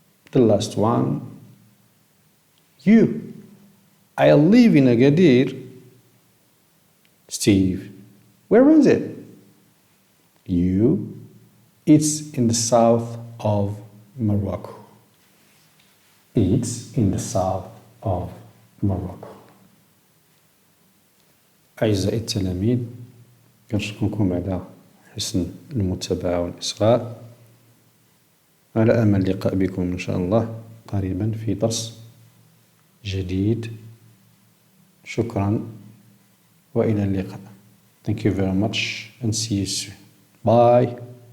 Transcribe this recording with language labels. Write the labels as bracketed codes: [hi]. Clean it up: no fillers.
[en] The last one, you, I live in Agadir. Steve, where is it? You, it's in the south of Morocco. It's in the south of Morocco. [ar] أعزائي التلاميذ، كنشكركم على حسن المتابعة والإصغاء. على أمل اللقاء بكم إن شاء الله قريبا في درس جديد. شكرا وإلى اللقاء. [en] Thank you very much and see you soon. Bye.